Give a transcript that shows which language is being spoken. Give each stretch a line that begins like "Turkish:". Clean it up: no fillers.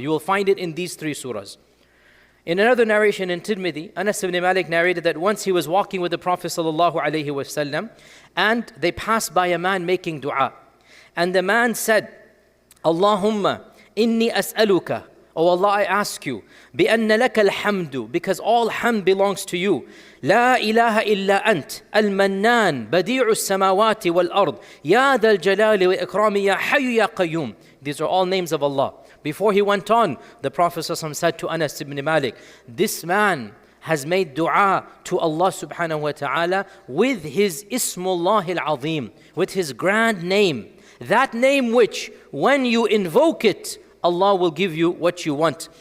English: You will find it in these three surahs. In another narration in Tirmidhi, Anas ibn Malik narrated that once he was walking with the Prophet ﷺ, and they passed by a man making dua. And the man said,
Arabic: Allahumma inni as'aluka,
English: O Allah, I ask you,
Arabic: بِأَنَّ لَكَ الْحَمْدُ,
English: because all hamd belongs to you.
Arabic: لا إله إلا أنت المنان بديع السماوات والأرض يا ذا الجلال والإكرام يا حي يا قيوم.
English: These are all names of Allah. Before he went on, the Prophet ﷺ said to Anas ibn Malik, this man has made dua to Allah subhanahu wa ta'ala with his Ismullah al-Azim, with his grand name. That name which, when you invoke it, Allah will give you what you want.